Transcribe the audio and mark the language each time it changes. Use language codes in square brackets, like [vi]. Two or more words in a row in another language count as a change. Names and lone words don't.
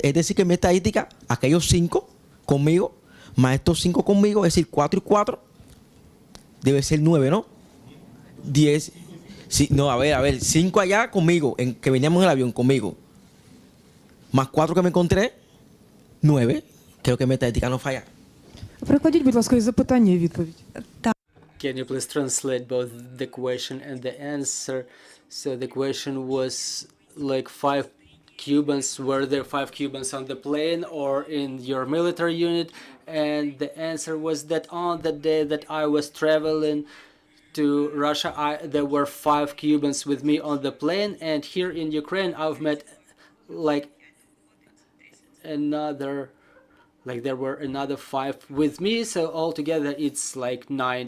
[es] Es decir, que en mi estadística, aquellos 5 conmigo, más estos 5 conmigo, es decir, 4 y 4, debe ser 9, ¿no? 10. Sí, no, a ver, 5 allá conmigo, que veníamos en el avión conmigo, más 4 que me encontré, 9. Creo que mi estadística no falla. [uk] Перекладіть, будь ласка, і запитання і відповідь. [en] Can you please translate both the question and the answer? So the question was like 5 Cubans, were there 5 Cubans on the plane or in your military unit? And the answer was that on the day that I was traveling to Russia, there were 5 Cubans with me on the plane, and here in Ukraine I've met like there were another 5 with me, so altogether it's like 9.